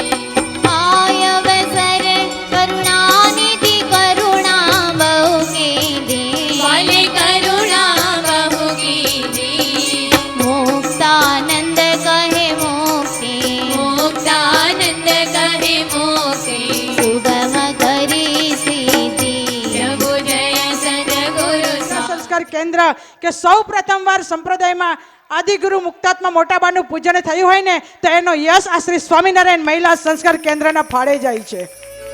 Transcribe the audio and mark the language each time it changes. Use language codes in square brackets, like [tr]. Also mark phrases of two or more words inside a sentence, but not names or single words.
[gu] આયવસર કરુણાનિધિ કરુણા બહુ કીધી વાલે કરુણા બહુ કીધી મુક્તાનંદ કહે મોક્તિ મુક્તાનંદ કહે મોક્તિ સુગમ કરી સીધી પ્રભુ જય સદ્ગુરુ સંસ્કાર કેન્દ્ર કે સૌ પ્રથમવાર સંપ્રદાયમાં આદિગુરુ મુક્તાત્મા મોટાબાનું પૂજન થયું હોય ને તો એનો યશ આ શ્રી સ્વામિનારાયણ મહિલા સંસ્કાર કેન્દ્રના ફાળે જાય છે.